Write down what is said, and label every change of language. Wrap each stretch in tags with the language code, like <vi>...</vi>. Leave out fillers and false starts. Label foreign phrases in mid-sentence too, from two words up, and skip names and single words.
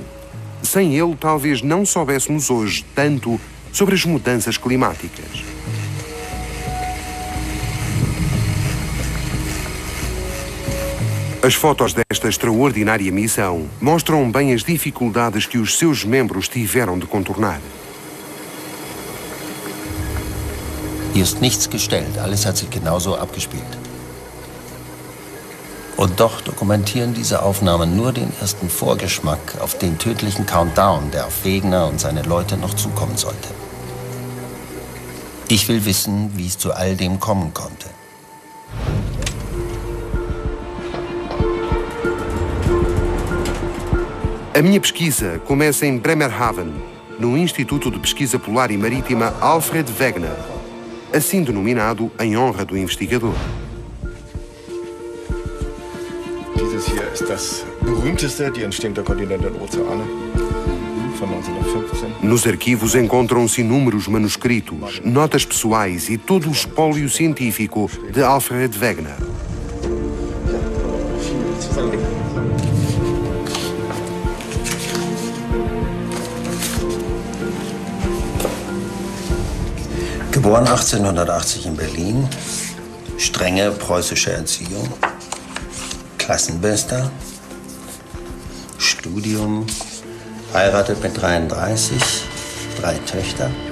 <pt>Sem ele, talvez não soubéssemos hoje tanto sobre as mudanças climáticas. As fotos desta extraordinária missão mostram bem as dificuldades que os seus membros tiveram de contornar.</pt> <de>Hier ist nichts gestellt, alles hat sich genauso abgespielt. Und doch dokumentieren diese Aufnahmen nur den ersten Vorgeschmack auf den tödlichen Countdown, der auf Wegener und seine Leute noch zukommen sollte. Ich will wissen, wie es zu all dem kommen konnte.</de> <pt>A minha pesquisa começa em Bremerhaven, no Instituto de Pesquisa Polar e Marítima Alfred Wegener, assim denominado em honra do investigador.</pt> <de>Dieses hier ist das berühmteste, die Entstehung der Kontinente und Ozeane von 1915.</de> <pt>Nos arquivos encontram-se inúmeros manuscritos, notas pessoais e todo o espólio científico de Alfred Wegener.</pt> <de>Geboren 1880 in Berlin, strenge preußische Erziehung, Klassenbester, Studium, heiratet mit 33, 3 Töchter.</de>